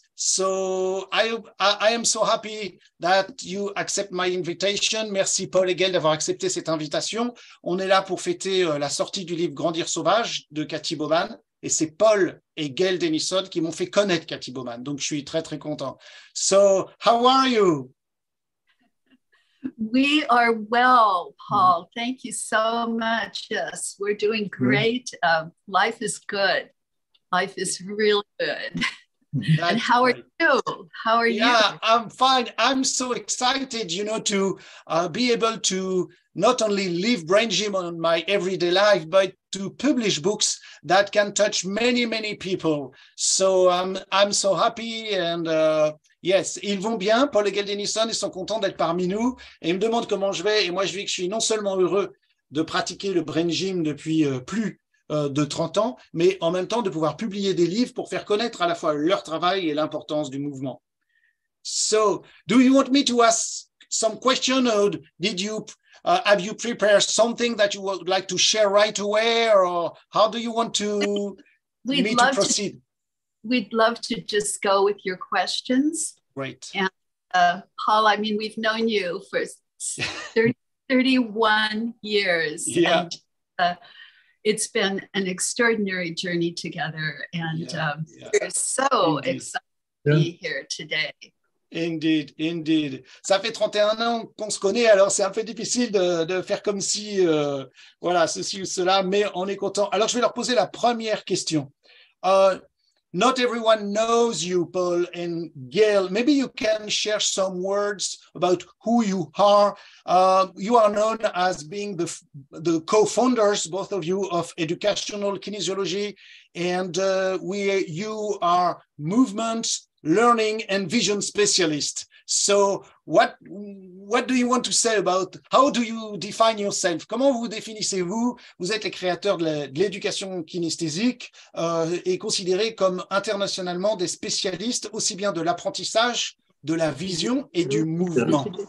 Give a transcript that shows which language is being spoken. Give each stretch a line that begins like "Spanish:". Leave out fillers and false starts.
English: So I am so happy that you accept my invitation.
French: Merci Paul et Gail d'avoir accepté cette invitation. On est là pour fêter la sortie du livre Grandir Sauvage de Katy Bowman. Et c'est Paul et Gail Dennison qui m'ont fait connaître Katy Bowman. Donc je suis très très content.
English: So how are you? We are well, Paul. Thank you so much. Yes, we're doing great. Life is good. Life is really good. And how are you? How are you? Yeah, I'm fine. I'm so excited, to be able to not only live brain gym on my everyday life, but to publish books that can touch many, many people. So I'm so happy and yes,
French: ils vont bien. Paul et Gail Dennison, ils sont contents d'être parmi nous et ils me demandent comment je vais. Et moi, je dis que je suis non seulement heureux de pratiquer le brain gym depuis plus de 30 ans, mais en même temps de pouvoir publier des livres pour faire connaître à la fois leur travail et l'importance du mouvement.
English: So, do you want me to ask some question or have you prepared something that you would like to share right away, or how do you want to proceed? We'd love to just go with your questions. Great. And Paul, I mean, we've known you for 31 years. Yeah. And, it's been an extraordinary journey together, and we're so excited to be here today. Indeed.
French: Ça fait 31 ans qu'on se connaît, alors c'est un peu difficile de faire comme si, voilà, ceci ou cela, mais on est content. Alors, je vais leur poser la première question.
English: Not everyone knows you, Paul and Gail. Maybe you can share some words about who you are. You are known as being the co-founders, both of you, of Educational Kinesiology, and you are movement, learning, and vision specialist. So what do you want to say about, how do you define yourself?
French: Comment vous définissez-vous? Vous êtes les créateurs de l'éducation kinesthésique et considérés comme internationalement des spécialistes aussi bien de l'apprentissage, de la vision et du mouvement.